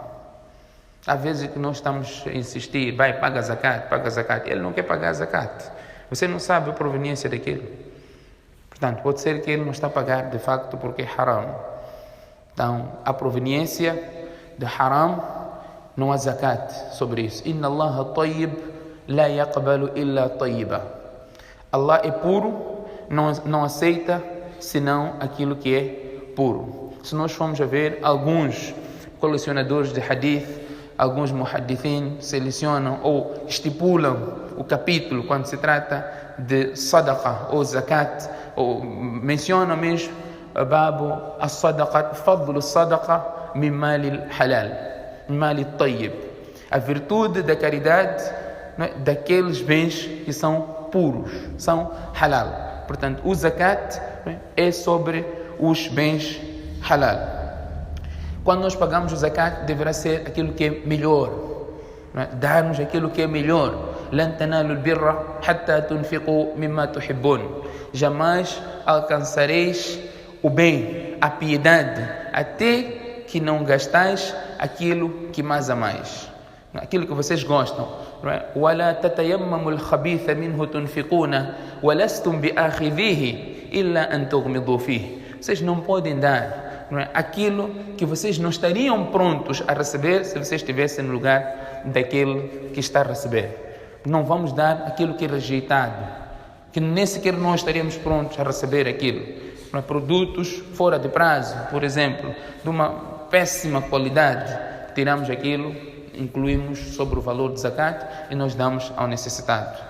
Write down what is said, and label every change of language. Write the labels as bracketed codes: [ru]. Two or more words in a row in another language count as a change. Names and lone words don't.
[pt] Às vezes que nós estamos a insistir, paga zakat, ele não quer pagar zakat. Você não sabe a proveniência daquilo. Portanto, pode ser que ele não está a pagar de facto porque é haram. Então, a proveniência de haram, não há zakat sobre isso. [ar] إن الله طيب لا يقبل إلا طيبا. [pt] Allah é puro, não aceita senão aquilo que é puro. Se nós formos a ver, alguns colecionadores de hadith, alguns muhaddithin selecionam ou estipulam o capítulo quando se trata de sadaqa ou zakat, ou mencionam mesmo [ar] باب الصدقات فضل الصدقة من مال حلال من مال طيب, [pt] a virtude da caridade, daqueles bens que são puros, são halal. Portanto, o zakat é sobre os bens halal. Quando nós pagamos o zakat, deverá ser aquilo que é melhor, dar-nos aquilo que é melhor. [ar] لن تنالوا البر حتى تنفقوا مما تحبون. [pt] Jamais alcançareis o bem, a piedade, até que não gastais aquilo que mais amais, aquilo que vocês gostam. [ar] ولا تتيمموا الخبيث منه تنفقون ولستم بآخذيه إلا أن تغمضوا فيه. [pt] Vocês não podem dar aquilo que vocês não estariam prontos a receber se vocês estivessem no lugar daquele que está a receber. Não vamos dar aquilo que é rejeitado, que nem sequer nós estaríamos prontos a receber aquilo. Produtos fora de prazo, por exemplo, de uma péssima qualidade, tiramos aquilo, incluímos sobre o valor de zakat e nós damos ao necessitado.